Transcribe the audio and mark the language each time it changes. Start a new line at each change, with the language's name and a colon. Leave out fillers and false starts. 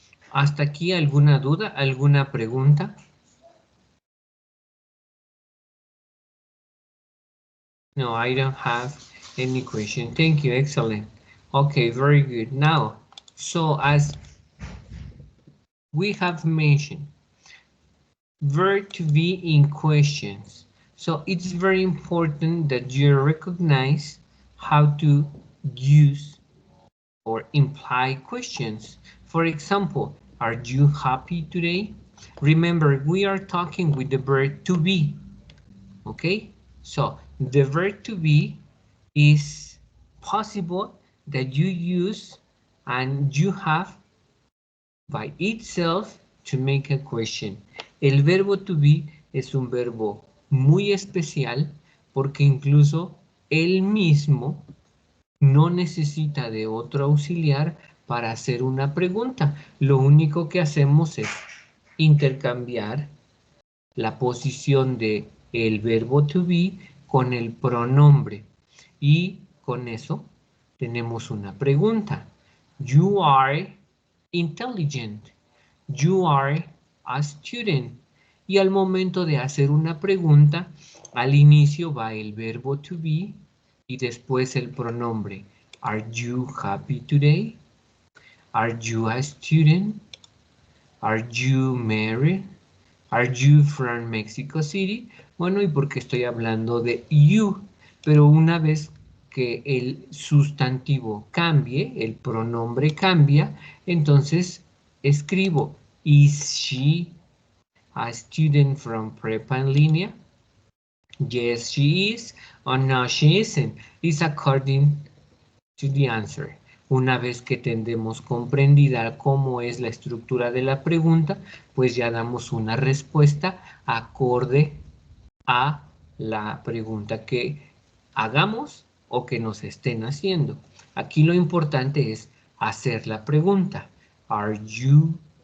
Spanish: ¿Hasta aquí alguna duda, alguna pregunta?
English: No, I don't have any question. Thank you, excellent. Okay, very good. Now, So as we have mentioned, verb to be in questions. So it's very important that you recognize how to use or imply questions. For example, are you happy today? Remember, we are talking with the verb to be. Okay, so the verb to be is possible that you use and you have by itself to make a question.
Spanish: El verbo to be es un verbo muy especial porque incluso él mismo no necesita de otro auxiliar para hacer una pregunta. Lo único que hacemos es intercambiar la posición de el verbo to be con el pronombre. Y con eso tenemos una pregunta.
English: You are intelligent. You are a student.
Spanish: Y al momento de hacer una pregunta, al inicio va el verbo to be y después el pronombre.
English: Are you happy today? Are you a student? Are you married? Are you from Mexico City?
Spanish: Bueno, ¿y por qué estoy hablando de you? Pero una vez que el sustantivo cambie, el pronombre cambia, entonces escribo,
English: is she a student from
Spanish: prepa en línea?
English: Yes, she is. Or no, she isn't. It's according to the answer.
Spanish: Una vez que tendremos comprendida cómo es la estructura de la pregunta, pues ya damos una respuesta acorde a la pregunta que hagamos o que nos estén haciendo. Aquí lo importante es hacer la pregunta.
English: Are you?